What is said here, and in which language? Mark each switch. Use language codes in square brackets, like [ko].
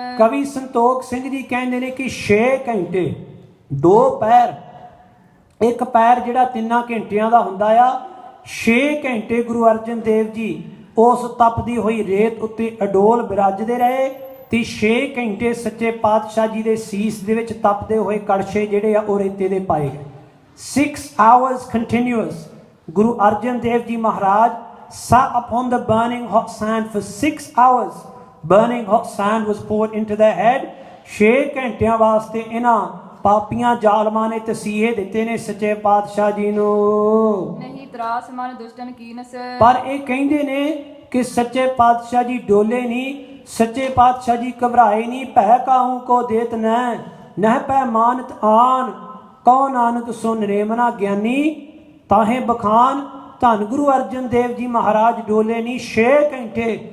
[pa] ਕਵੀ ਸੰਤੋਖ ਸਿੰਘ ਜੀ ਕਹਿੰਦੇ ਨੇ ਕਿ 6 ਘੰਟੇ 2 ਪੈਰ, ਇੱਕ ਪੈਰ ਜਿਹੜਾ 3 ਘੰਟਿਆਂ ਦਾ ਹੁੰਦਾ ਆ, 6 ਘੰਟੇ ਗੁਰੂ ਅਰਜਨ ਦੇਵ ਜੀ ਉਸ ਤਪਦੀ ਹੋਈ ਰੇਤ ਉੱਤੇ ਅਡੋਲ ਬਿਰਾਜਦੇ ਰਹੇ ਤੇ 6 ਘੰਟੇ ਸੱਚੇ ਪਾਤਸ਼ਾਹ ਜੀ ਦੇ ਸੀਸ ਦੇ ਵਿੱਚ ਤਪਦੇ ਹੋਏ ਕੜਛੇ ਜਿਹੜੇ ਆ ਉਹ ਰੇਤੇ ਦੇ ਪਾਏ ਗਏ। [en] 6 hours continuous Guru Arjan Dev ji Maharaj sat upon the burning hot sand for 6 hours। burning hot sand was poured into their head। [pa] 6 ਘੰਟਿਆਂ ਵਾਸਤੇ ਇਹਨਾਂ ਪਾਪੀਆਂ ਜ਼ਾਲਮਾਂ ਨੇ ਤਸੀਹੇ ਦਿੱਤੇ ਨੇ ਸੱਚੇ ਪਾਤਸ਼ਾਹ ਜੀ ਨੂੰ। ਨਹੀਂ ਤਰਾਸ ਮਨ ਦੁਸ਼ਟਨ ਕੀਨਸ। ਪਰ ਇਹ ਕਹਿੰਦੇ ਨੇ ਕਿ ਸੱਚੇ ਪਾਤਸ਼ਾਹ ਜੀ ਡੋਲੇ ਨਹੀਂ, ਸੱਚੇ ਪਾਤਸ਼ਾਹ ਜੀ ਘਬਰਾਏ ਨਹੀਂ। ਭੈ ਕਾਹੂ ਕੋ ਦੇਤ ਨਹਿ ਪੈ ਮਾਨਤ ਆਨ, ਕਉ ਨਾਨਕ ਸੋ ਨਰੇਮਨਾ ਗਿਆਨੀ ਤਾਹੇ ਬਖਾਨ। ਧੰਨ ਗੁਰੂ ਅਰਜਨ ਦੇਵ ਜੀ ਮਹਾਰਾਜ ਡੋਲੇ ਨਹੀਂ। 6 ਘੰਟੇ